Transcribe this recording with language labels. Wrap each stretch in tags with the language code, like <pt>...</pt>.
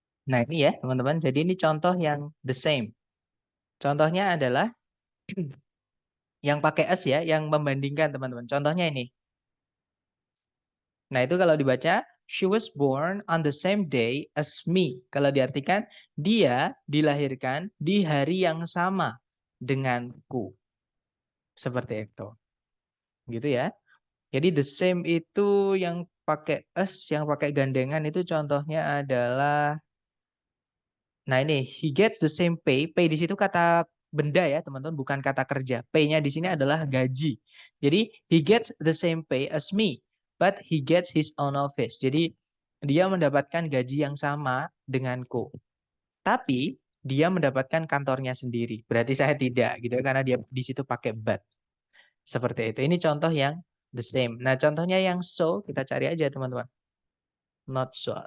<id>Nah ini ya teman-teman. Jadi ini contoh yang the same. Contohnya adalah yang pakai as ya, yang membandingkan teman-teman. Contohnya ini. Nah itu kalau dibaca,</id> <en>she was born on the same day as me.</en> <id>Kalau diartikan, dia dilahirkan di hari yang sama denganku. Seperti itu. Gitu ya. Jadi the same itu yang pakai as, yang pakai gandengan itu contohnya adalah, nah ini,</id> <en>he gets the same pay.</en> <id>Pay di situ kata benda ya teman-teman, bukan kata kerja. Pay-nya di sini adalah gaji. Jadi</id> <en>he gets the same pay as me, but he gets his own office.</en> <id>Jadi dia mendapatkan gaji yang sama denganku. Tapi dia mendapatkan kantornya sendiri. Berarti saya tidak gitu karena dia di situ pakai but. Seperti itu. Ini contoh yang the same. Nah, contohnya yang so, kita cari aja teman-teman. Not so.</id>